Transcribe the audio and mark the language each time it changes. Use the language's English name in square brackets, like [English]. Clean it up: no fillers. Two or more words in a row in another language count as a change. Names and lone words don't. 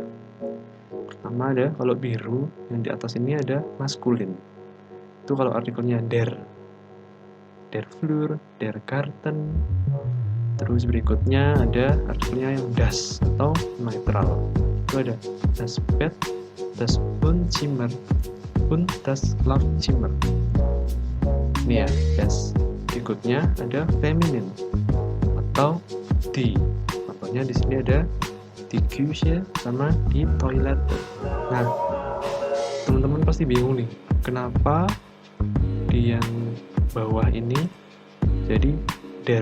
[Indonesian] Pertama ada kalau biru, yang di atas ini ada maskulin. Itu kalau artikelnya [German] der Flur, der Garten. [Indonesian] Terus berikutnya ada artikelnya yang das atau netral. Itu ada [German] das Bett, das Wohnzimmer, und das Schlafzimmer. [Indonesian] Ini ya, das. Berikutnya ada feminin atau die. Contohnya di sini ada [German] di Küche [Indonesian] sama di toilet. Nah, teman-teman pasti bingung nih, kenapa di yang bawah ini jadi der.